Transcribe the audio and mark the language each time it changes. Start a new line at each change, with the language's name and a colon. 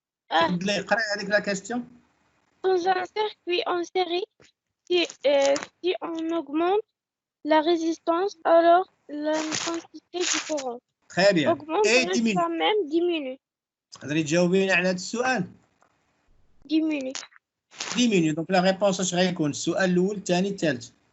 Arabic: تفضلي قرأي هذيك
French: la question. Dans un circuit en série, si on augmente la résistance, alors l'intensité du courant Très bien. augmente Et diminue. quand même diminue.
Arabic: تقدري تجاوبينا على هذا السؤال؟
French: Diminue. diminue. Donc la réponse
Arabic: اش غيكون؟ السؤال الأول الثاني الثالث.